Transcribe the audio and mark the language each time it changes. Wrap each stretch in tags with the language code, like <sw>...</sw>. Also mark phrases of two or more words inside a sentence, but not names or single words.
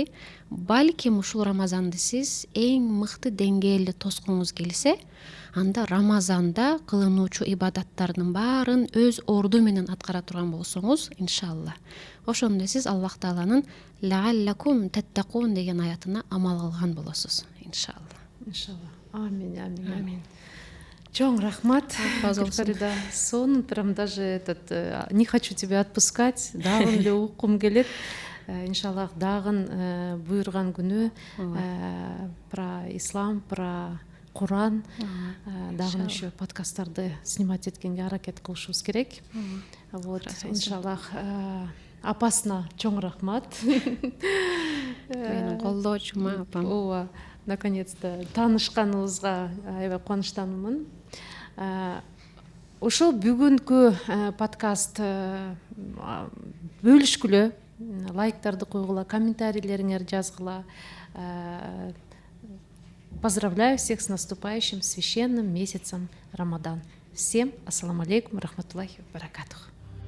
<ky>Балким ушул Рамазанды сиз эң мыкты деңгээлде тоскуңуз келсе, анда Рамазанда кылынуучу ибадаттардын баарын өз орду менен аткара турган болсоңуз, иншалла, ошондо сиз Аллах Тааланын</ky> <ar>لعلكم تتقون</ar> <ky>деген аятына амал кылган болосуз, иншалла. Иншалла. Амин. Чоң рахмат, Гүлфарида.</ky> <ru>Сон прям даже не хочу тебя отпускать,</ru> <ky>дагы эле уккум келет. Иншаллах дагы буйрган күнү</ky> <ru>про ислам, про Куран</ru> <ky>дагы еще подкасттарды снимать эткенге аракет кылышыбыз керек. Вот, иншаллах. Апасына чоң рахмат. Менин колдоочума апам. Ооба, наконец-то таанышканыбызга аябай кубанычтамын. Ошол бүгүнкү подкаст бөлүшкүлө, лайктарды койгула, комментарийлериңер жазгыла.</ky> <ru>Поздравляю всех с наступающим священным месяцем Рамадан. Всем</ru> <ar>السلام عليكم رحمة الله وبركاته.</ar>